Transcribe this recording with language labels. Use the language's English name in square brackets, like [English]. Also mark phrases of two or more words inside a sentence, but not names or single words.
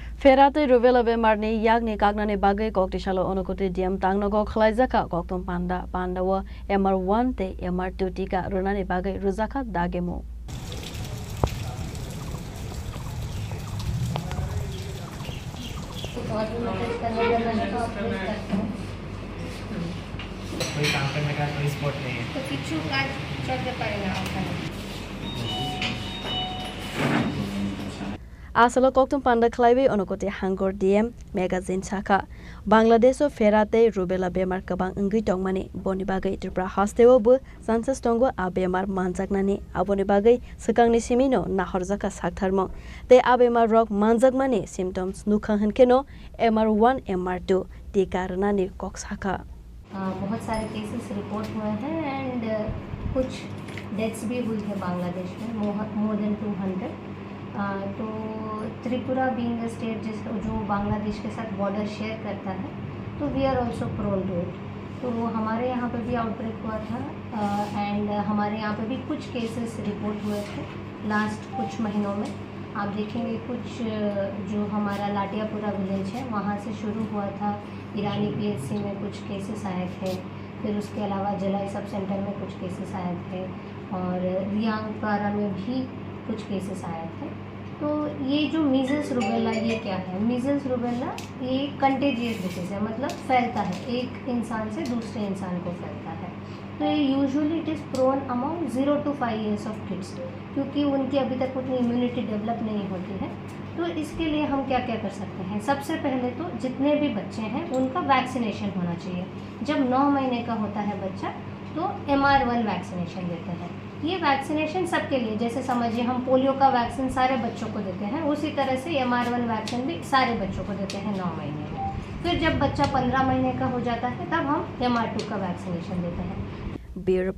[Kok Borok] Ferate rubella bemarni yagni kagnani bagai koktisalo onokote diam tangnogo khlaizaka koktom panda pandawa MR1 te MR2 tika runani bagai ruzaka dagemo. [Hindi] कोई काम करने का कोई स्पॉट नहीं है [Bangla] তো কিছু কাজ চলতে পারেগা ওখানে [Kok Borok] Asalo koktum panda khlaibe onokote hangor [English] DM magazine [Kok Borok] saka Bangladesh o ferate rubella bemar kabang ingui tongmani boni bagai tripura hasteo bu sansas tongo abemar manjaknani aboni bagai sakangni simino nahorjaka saktharmo te abemar rok manjakmani symptoms nukhang henkeno MR1 MR2 tikarnani koksaka [Hindi] बहुत सारे [English] cases report [Hindi] हुए हैं एंड कुछ डेथ्स भी हुई है बांग्लादेश में [English] more than 200 [Hindi] तो त्रिपुरा [English] being a state [Hindi] जो बांग्लादेश के साथ [English] border share [Hindi] करता है तो [English] we are also prone to it [Hindi] तो वो हमारे यहाँ पे भी आउटब्रेक हुआ था एंड हमारे यहाँ पे भी कुछ [English] cases report [Hindi] हुए थे लास्ट कुछ महीनों में आप देखेंगे कुछ जो हमारा लाटियापुरा विलेज है वहाँ से शुरू हुआ था ईरानी PHC में कुछ केसेस आए थे फिर उसके अलावा जलाई [English] sub centre [Hindi] में कुछ केसेस आए थे और रियांगपारा में भी कुछ केसेस आए थे तो ये जो [English] measles rubella [Hindi] ये क्या है [English] measles rubella [Hindi] ये [English] contagious disease [Hindi] है मतलब फैलता है एक इंसान से दूसरे इंसान को फैलता है तो ये [English] usually it is prone amount 0 to 5 years of kids [Hindi] क्योंकि उनकी अभी तक उतनी [English] immunity develop [Hindi] नहीं होती है तो इसके लिए हम क्या क्या कर सकते हैं सबसे पहले तो जितने भी बच्चे हैं उनका वैक्सीनेशन होना चाहिए जब 9 महीने का होता है बच्चा तो MR1 वैक्सीनेशन देते हैं ये वैक्सीनेशन सबके लिए जैसे समझिए हम पोलियो का वैक्सीन सारे बच्चों को देते हैं उसी तरह से MR1 वैक्सीन भी सारे बच्चों को देते हैं 9 महीने में फिर जब बच्चा 15 महीने का हो जाता है तब हम MR2 का वैक्सीनेशन देते हैं